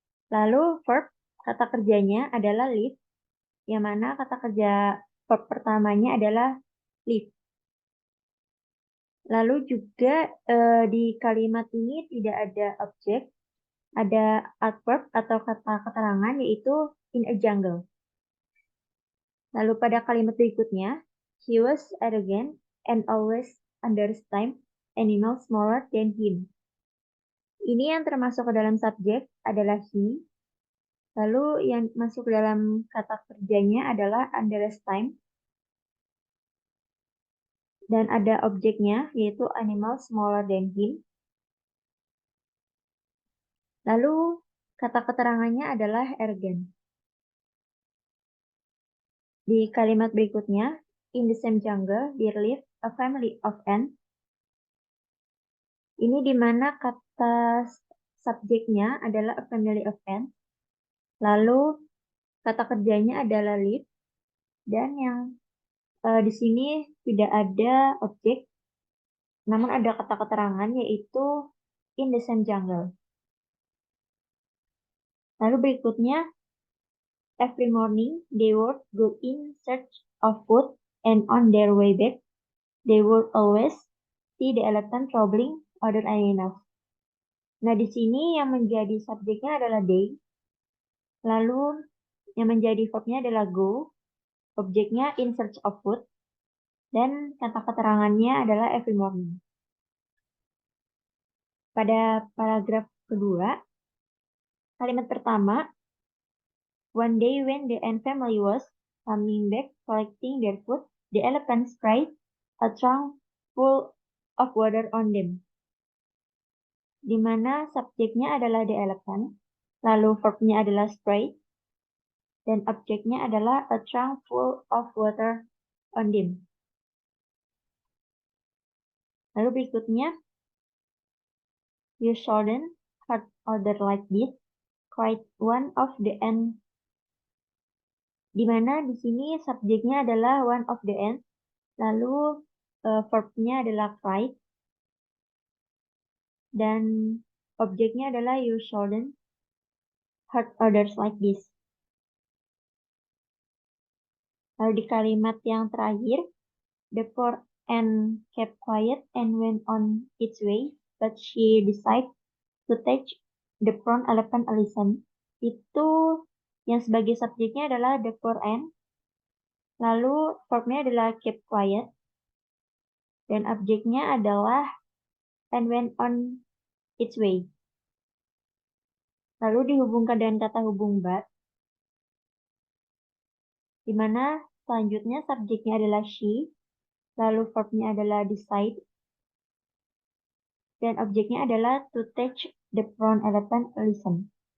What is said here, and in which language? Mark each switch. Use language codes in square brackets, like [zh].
[id] Lalu verb, kata kerjanya adalah live, yang mana kata kerja verb pertamanya adalah live. Lalu juga di kalimat ini tidak ada objek, ada adverb atau kata keterangan yaitu [en] in a jungle. [id] Lalu pada kalimat berikutnya, [en] he was arrogant and always underestimated animals smaller than him. [id] Ini yang termasuk ke dalam subjek adalah he. Lalu yang masuk ke dalam kata kerjanya adalah underestimate. Dan ada objeknya yaitu [en] animal smaller than him. [id] Lalu kata keterangannya adalah arrogant. Di kalimat berikutnya, [en] in the same jungle, there lived a family of ants. [id] Ini di mana kata subjeknya adalah [en] a family of ants. [id] Lalu kata kerjanya adalah live. Dan yang di sini tidak ada objek, namun ada kata keterangan yaitu [en] in the same jungle. [id] Lalu berikutnya, [en] every morning they would go in search of food, and on their way back, they would always see the elephant troubling other animals. [id] Nah, di sini yang menjadi subjeknya adalah they. Lalu yang menjadi verbnya adalah go. Objeknya [en] in search of food. [id] Dan kata keterangannya adalah every morning. Pada paragraf kedua, kalimat pertama, [en] one day when the ant family was coming back collecting their food, the elephant sprayed a trunk full of water on them. [id] Di mana subjeknya adalah the elephant, lalu verbnya adalah spray, dan objeknya adalah [en] a trunk full of water on them. [id] Lalu berikutnya, [en] you shouldn't hurt other like this, cried one of the ants. [id] Di mana di sini subjeknya adalah [en] one of the ants, [id] lalu verbnya adalah cried, dan objeknya adalah [en] you shouldn't hurt others like this. [id] Lalu di kalimat yang terakhir, [en] the poor ant kept quiet and went on its way, but she decided to teach the brown elephant a lesson. [id] Itu yang sebagai subjeknya adalah [en] the poor ant, [id] lalu verbnya adalah keep quiet, dan objeknya adalah [en] and went on its way. [id] Lalu dihubungkan dengan kata hubung but, di mana selanjutnya subjeknya adalah she, lalu verbnya adalah decide, dan objeknya adalah [en] to teach the brown elephant a lesson.